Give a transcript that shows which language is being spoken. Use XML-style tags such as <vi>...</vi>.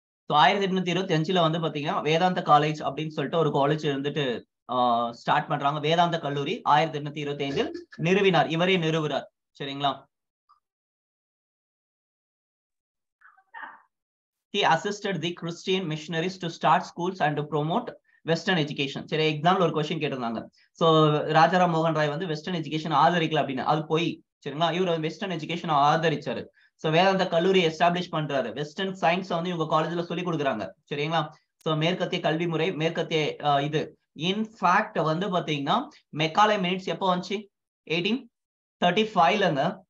<ta>So 1825 வந்து பாத்தீங்கன்னா வேதாந்த காலேஜ் அப்படின்னு சொல்லிட்டு ஒரு காலேஜ் இருந்துட்டு ஸ்டார்ட் பண்றாங்க. வேதாந்த கல்லூரி 1825 நிறுவினார், இவரே நிறுவுறார். சரிங்களா?</ta> <en>He assisted the Christian missionaries to start schools and to promote Western education.</en> <ta>சரி, எக்ஸாம்பிள் ஒரு கொஸ்டின் கேட்டிருந்தாங்க. சோ ராஜாராம் மோகன் ராய் வந்து வெஸ்டர்ன் எஜுகேஷன் ஆதரிக்கல அப்படின்னு, அது போய். சரிங்களா? இவர் வெஸ்டர்ன் எஜுகேஷன் ஆதரிச்சாரு. சோ வேதாந்த கல்லூரி எஸ்டாப்ளிஷ் பண்றாரு. வெஸ்டர்ன் சயின்ஸ் வந்து இவங்க காலேஜ்ல சொல்லி கொடுக்குறாங்க. சரிங்களா? சோ மேற்கத்திய கல்வி முறை, மேற்கத்திய இது இன்ஃபேக்ட் வந்து பாத்தீங்கன்னா மெக்காலே மினிட்ஸ் எப்போ வந்துச்சு? 1835லங்க.</ta>